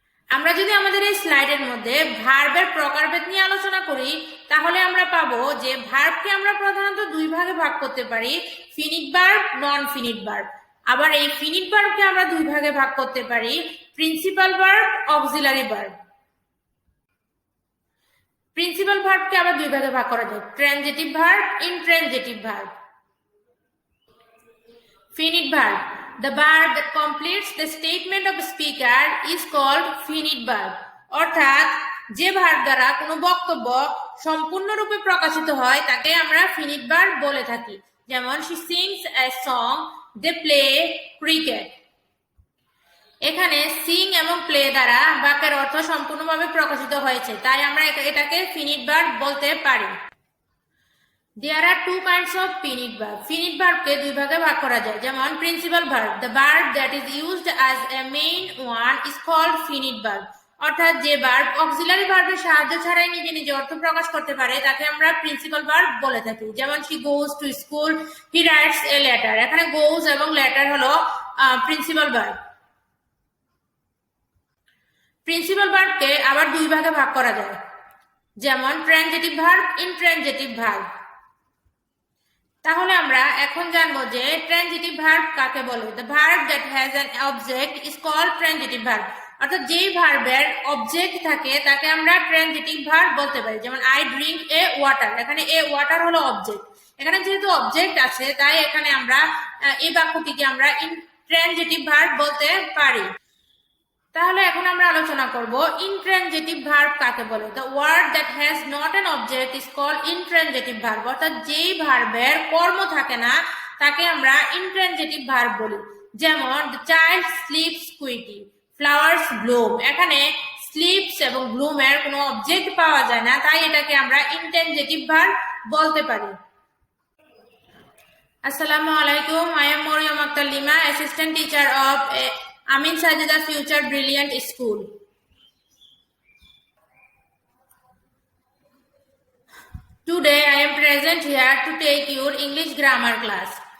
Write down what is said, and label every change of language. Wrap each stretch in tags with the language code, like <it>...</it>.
<bn>আমরা যদি আমাদের এই স্লাইডের মধ্যে ভার্বের প্রকারভেদ নিয়ে আলোচনা করি, তাহলে আমরা পাবো যে ভার্বকে আমরা প্রধানত দুই ভাগে ভাগ করতে পারি, ফিনিট ভার্ব, নন ফিনিট ভার্ব। আবার এই ফিনিট ভার্বকে আমরা দুই ভাগে ভাগ করতে পারি, principal verb, auxiliary verb. Principal ভার্বকে আবার দুই ভাগে ভাগ করা যায়, transitive verb, intransitive verb.</bn> <en>Finite verb. The verb that completes the statement of a speaker is called finite verb.</en> <bn>অর্থাৎ যে ভার্ব দ্বারা কোনো বক্তব্য সম্পূর্ণরূপে প্রকাশিত হয় তাকে আমরা ফিনিট ভার্ব বলে থাকি।</bn> <en>যেমন she sings a song, they play cricket.</en> <bn>এখানে সিং এবং প্লে দ্বারা বাক্যের অর্থ সম্পূর্ণভাবে প্রকাশিত হয়েছে, তাই আমরা এটাকে ফিনিট ভার্ব বলতে পারি।</bn> <en>There are two kinds of finite verb.</en> <bn>Finite verb কে দুই ভাগে ভাগ করা যায়।</bn> <en>যেমন principal verb, the verb that is used as a main one is called finite verb.</en> <bn>অর্থাৎ যে ভার্ব অক্সিলারি ভার্বের সাহায্য ছাড়াই নিজে নিজে অর্থ প্রকাশ করতে পারে তাকে আমরা প্রিন্সিপাল ভার্ব বলে থাকি।</bn> <en>যেমন she goes to school, he writes a letter.</en> <bn>এখানে goes এবং letter হলো প্রিন্সিপাল ভার্ব। প্রিন্সিপাল ভার্বকে আবার দুই ভাগে ভাগ করা যায়। যেমন ট্রানজিটিভ ভার্ব, ইনট্রানজিটিভ ভার্ব। তাহলে আমরা এখন জানবো যে ট্রানজিটিভ ভার্ব কাকে বলে।</bn> <en>The verb that has an object is called transitive verb.</en> <bn>অর্থাৎ যেই ভার্বের অবজেক্ট থাকে তাকে আমরা ট্রানজিটিভ ভার্ব বলতে পারি।</bn> <en>যেমন I drink a water,</en> <bn>এখানে a water হলো অবজেক্ট। এখানে যেহেতু অবজেক্ট আছে তাই এখানে আমরা এই বাক্যটিকে আমরা ট্রানজিটিভ ভার্ব বলতে পারি। তাহলে এখন আমরা আলোচনা করব ইনট্রানজিটিভ ভার্ব কাকে বলে।</bn> <en>The word that has not an object is called intransitive verb.</en> <bn>অর্থাৎ যেই ভার্বের কর্ম থাকে না তাকে আমরা ইনট্রানজিটিভ ভার্ব বলি।</bn> <en>যেমন the child sleeps quickly, flowers bloom.</en> <bn>এখানে স্লিপস এবং ব্লুমের কোনো অবজেক্ট পাওয়া যায় না, তাই এটাকে আমরা ইনট্রানজিটিভ ভার্ব বলতে পারি।</bn> <ar>Assalamu alaikum.</ar> <en>I am Moriam Akhtar Lima, assistant teacher of Amin Sajida Future Brilliant School. Today I am present here to take your English grammar class.</en>